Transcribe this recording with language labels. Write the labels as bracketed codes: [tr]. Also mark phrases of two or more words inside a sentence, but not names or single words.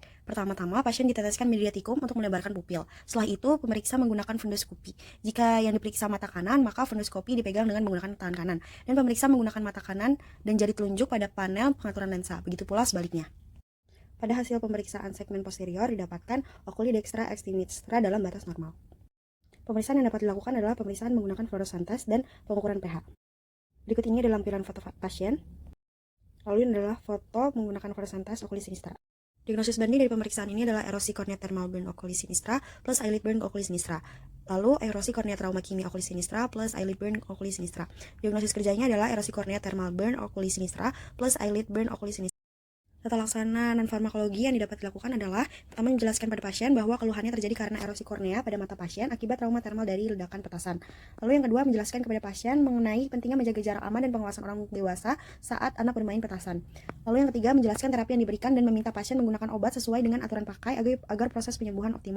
[id] Pertama-tama pasien diteteskan media tikum untuk melebarkan pupil. Setelah itu pemeriksa menggunakan fundoskopi. Jika yang diperiksa mata kanan, maka fundoskopi dipegang dengan menggunakan tangan kanan. Dan pemeriksa menggunakan mata kanan dan jari telunjuk pada panel pengaturan lensa. Begitu pula sebaliknya. Pada hasil pemeriksaan segmen posterior didapatkan [la] oculi dextra sinistra [id] dalam batas normal. Pemeriksaan yang dapat dilakukan adalah pemeriksaan menggunakan [en] fluorescent test [id] dan pengukuran pH. Berikut ini adalah lampiran foto pasien. Lalu ini adalah foto menggunakan [en] fluorescent test [la] oculi sinistra. [id] Diagnosis banding dari pemeriksaan ini adalah erosi kornea [en] thermal burn [la] oculi sinistra [id] plus [en] eyelid burn [la] oculi sinistra. [id] Lalu erosi kornea trauma kimia [la] oculi sinistra [id] plus [en] eyelid burn [la] oculi sinistra. [id] Diagnosis kerjanya adalah erosi kornea [en] thermal burn [la] oculi sinistra [id] plus [en] eyelid burn [la] oculi sinistra. [id] Tata laksana non-farmakologi yang dapat dilakukan adalah pertama menjelaskan pada pasien bahwa keluhannya terjadi karena erosi kornea pada mata pasien akibat trauma termal dari ledakan petasan. Lalu yang kedua menjelaskan kepada pasien mengenai pentingnya menjaga jarak aman dan pengawasan orang dewasa saat anak bermain petasan. Lalu yang ketiga menjelaskan terapi yang diberikan dan meminta pasien menggunakan obat sesuai dengan aturan pakai agar proses penyembuhan optimal.